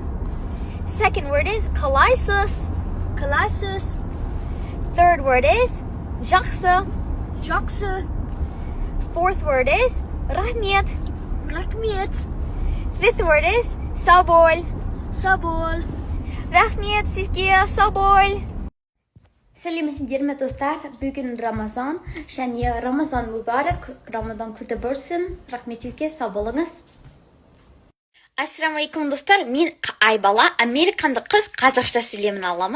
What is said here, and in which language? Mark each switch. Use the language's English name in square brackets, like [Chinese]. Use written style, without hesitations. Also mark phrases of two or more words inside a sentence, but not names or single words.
[English] Second word is Kalaisus. Kalaisus. Third word is Jaksa. Jaksa. Fourth word is Rahmet. Rahmet. Fifth word is Sabol. Sabol. [Kazakh] Rahmet sizga Sabol. Сәлеметсіздерме достар, бүгін Рамазан, және Рамазан мүбарак, Рамазан күті болсын, рахмет сізге, сау болыңыз. Ассаламу достар, мен Айбала, американдық қыз, қазақша сөйлемін аламын.